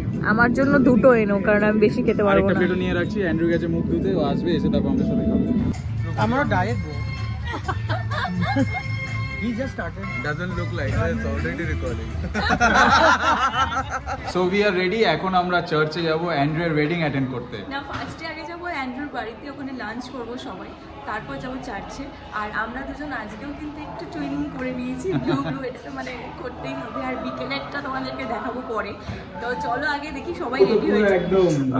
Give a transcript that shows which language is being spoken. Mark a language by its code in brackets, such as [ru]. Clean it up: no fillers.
[bn] আমার জন্য দুটো এনো, কারণ আমি বেশি খেতে পারবো আরেকটা না। প্লেটও নিয়ে রাখছি অ্যান্ড্রু গেছে মুখ ধুতে ও আসবে এসে তারপর আমাদের সাথে খাবে [hi] हमारा diet bro [en] he just started doesn't look like it's already recording so we are ready [bn] এখন আমরা চার্চে যাব অ্যান্ড্রুর ওয়েডিং অ্যাটেন্ড করতে না, ফার্স্টে আগে যাবো অ্যান্ড্রুর বাড়িতে, ওখানে লাঞ্চ করবো সবাই, তারপর যাবো চার্চে। আর আমরা দুজন আজকেও কিন্তু একটু টুইনিং করে নিয়েছি, ব্লু ব্লু, এটা তো মানে করতেই হবে। আর বিকেলেরটা তোমাদেরকে দেখাবো পরে। তো চলো আগে দেখি সবাই রেডি হয়েছে। একদম